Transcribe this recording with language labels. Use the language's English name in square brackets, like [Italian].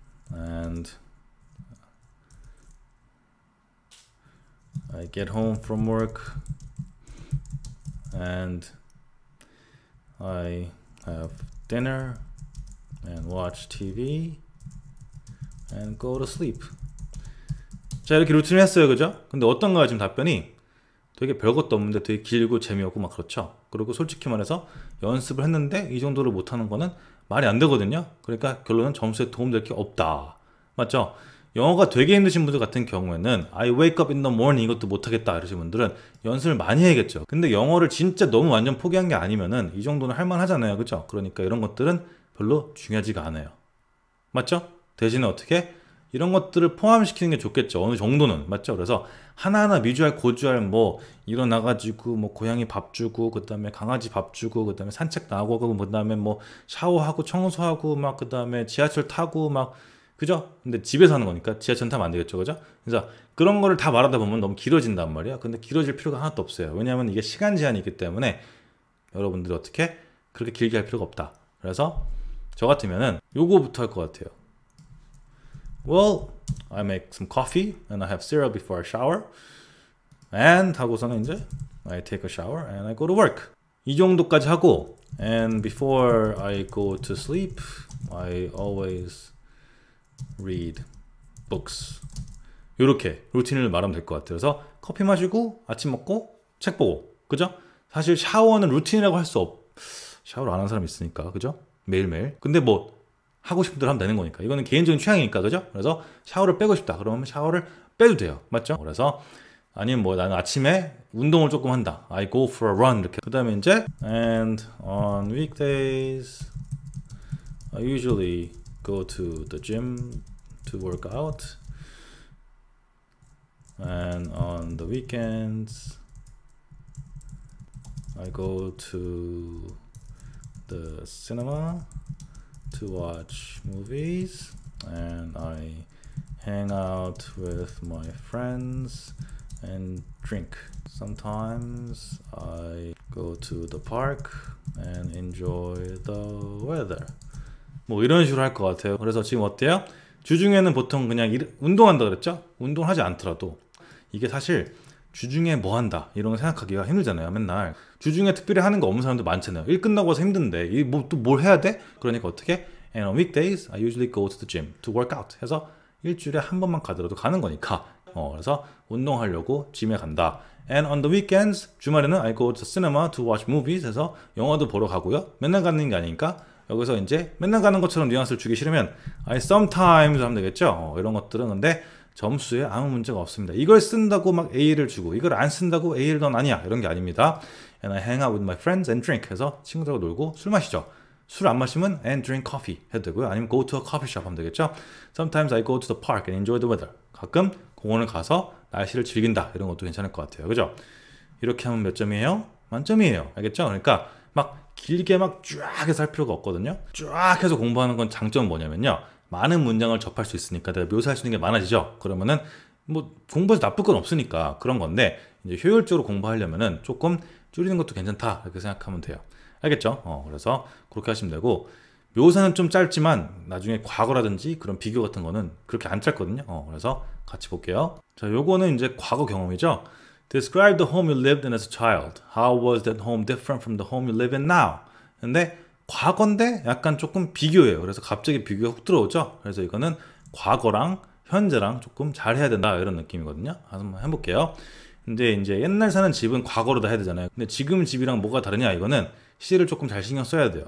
[English] And I get home from work and I have dinner and watch TV and go to sleep. [Korean] 자, 이렇게 루틴을 했어요. 그죠? 근데 어떤가요? 지금 답변이 되게 별것도 없는데 되게 길고 재미없고 막 그렇죠. 그리고 솔직히 말해서 연습을 했는데 이 정도를 못하는 거는 말이 안 되거든요. 그러니까 결론은 점수에 도움될 게 없다. 맞죠? 영어가 되게 힘드신 분들 같은 경우에는 [English] I wake up in the morning [Korean] 이것도 못하겠다 이러신 분들은 연습을 많이 해야겠죠. 근데 영어를 진짜 너무 완전 포기한 게 아니면은 이 정도는 할만하잖아요. 그죠? 그러니까 이런 것들은 별로 중요하지가 않아요. 맞죠? 대신에 어떻게? 이런 것들을 포함시키는 게 좋겠죠. 어느 정도는. 맞죠? 그래서 하나하나 미주알 고주알 뭐 일어나가지고 뭐 고양이 밥 주고 그 다음에 강아지 밥 주고 그 다음에 산책 나가고 그 다음에 뭐 샤워하고 청소하고 막 그 다음에 지하철 타고 막 그죠? 근데 집에서 하는 거니까 지하철 타면 안 되겠죠. 그죠? 그래서 그런 거를 다 말하다 보면 너무 길어진단 말이야. 근데 길어질 필요가 하나도 없어요. 왜냐하면 이게 시간 제한이 있기 때문에 여러분들이 어떻게 그렇게 길게 할 필요가 없다. 그래서 저 같으면은 요거부터 할 것 같아요. [English] Well, I make some coffee and I have cereal before I shower. And [Korean] 하고서는 이제 [English] I take a shower and I go to work. [Korean] 이 정도까지 하고 [English] and before I go to sleep, I always read books. [Korean] 이렇게 루틴을 말하면 될 것 같아요. 그래서 커피 마시고 아침 먹고 책 보고 그죠? 사실 샤워는 루틴이라고 할 수 샤워를 안 하는 사람이 있으니까 그죠? 매일매일. 근데 뭐 하고 싶은 대로 하면 되는 거니까 이거는 개인적인 취향이니까 그죠? 그래서 샤워를 빼고 싶다 그러면 샤워를 빼도 돼요. 맞죠? 그래서 아니면 뭐 나는 아침에 운동을 조금 한다. [English] I go for a run [Korean] 이렇게. 그 다음에 이제 [English] and on weekdays I usually go to the gym to work out and on the weekends I go to the cinema to watch movies and I hang out with my friends and drink. Sometimes I go to the park and enjoy the weather. [Korean] 뭐 이런 식으로 할 것 같아요. 그래서 지금 어때요? 주중에는 보통 그냥 운동한다 그랬죠? 운동하지 않더라도 이게 사실 주중에 뭐 한다 이런 거 생각하기가 힘들잖아요. 맨날 주중에 특별히 하는 거 없는 사람도 많잖아요. 일 끝나고 와서 힘든데 뭐 또 뭘 해야 돼? 그러니까 어떻게? [English] And on weekdays I usually go to the gym to work out [Korean] 해서 일주일에 한 번만 가더라도 가는 거니까 그래서 운동하려고 짐에 간다. [English] And on the weekends [Korean] 주말에는 [English] I go to the cinema to watch movies [Korean] 해서 영화도 보러 가고요. 맨날 가는 게 아니니까 여기서 이제 맨날 가는 것처럼 뉘앙스를 주기 싫으면 [English] I sometimes [Korean] 하면 되겠죠. 이런 것들은 근데 점수에 아무 문제가 없습니다. 이걸 쓴다고 막 A를 주고 이걸 안 쓴다고 A를 넌 아니야 이런 게 아닙니다. [English] And I hang out with my friends and drink [Korean] 해서 친구들하고 놀고 술 마시죠. 술 안 마시면 [English] and drink coffee [Korean] 해도 되고요. 아니면 [English] go to a coffee shop [Korean] 하면 되겠죠. [English] Sometimes I go to the park and enjoy the weather. [Korean] 가끔 공원을 가서 날씨를 즐긴다. 이런 것도 괜찮을 것 같아요. 그죠? 이렇게 하면 몇 점이에요? 만점이에요. 알겠죠? 그러니까 막 길게 막 쫙 해서 할 필요가 없거든요. 쫙 해서 공부하는 건 장점은 뭐냐면요. 많은 문장을 접할 수 있으니까 내가 묘사할 수 있는 게 많아지죠. 그러면은 뭐 공부해서 나쁠 건 없으니까 그런 건데 이제 효율적으로 공부하려면은 조금 줄이는 것도 괜찮다. 이렇게 생각하면 돼요. 알겠죠? 그래서 그렇게 하시면 되고 묘사는 좀 짧지만 나중에 과거라든지 그런 비교 같은 거는 그렇게 안 짧거든요. 그래서 같이 볼게요. 자, 요거는 이제 과거 경험이죠. [English] Describe the home you lived in as a child. How was that home different from the home you live in now? [Korean] 근데 과거인데 약간 조금 비교예요. 그래서 갑자기 비교가 훅 들어오죠. 그래서 이거는 과거랑 현재랑 조금 잘 해야 된다 이런 느낌이거든요. 한번 해볼게요. 근데 이제 옛날 사는 집은 과거로 다 해야 되잖아요. 근데 지금 집이랑 뭐가 다르냐 이거는 시제를 조금 잘 신경 써야 돼요.